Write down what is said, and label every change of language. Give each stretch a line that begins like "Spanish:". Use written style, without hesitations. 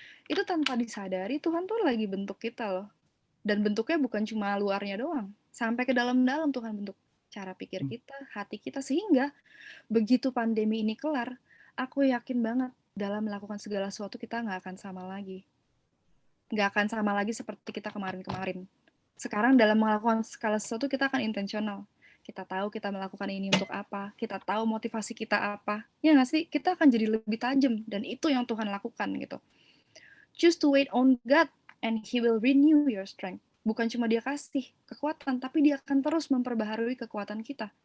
Indonesian: Itu tanpa disadari, Tuhan tuh lagi bentuk kita loh. Dan bentuknya bukan cuma luarnya doang, sampai ke dalam-dalam Tuhan bentuk cara pikir kita, hati kita, sehingga begitu pandemi ini kelar, aku yakin banget dalam melakukan segala sesuatu kita nggak akan sama lagi. Nggak akan sama lagi seperti kita kemarin-kemarin. Sekarang dalam melakukan segala sesuatu kita akan intensional. Kita tahu kita melakukan ini untuk apa, kita tahu motivasi kita apa. Ya nggak sih? Kita akan jadi lebih tajam, dan itu yang Tuhan lakukan gitu.
English: Choose to wait on God, and He will renew your strength.
Indonesian: Bukan cuma Dia kasih kekuatan, tapi Dia akan terus memperbaharui kekuatan kita.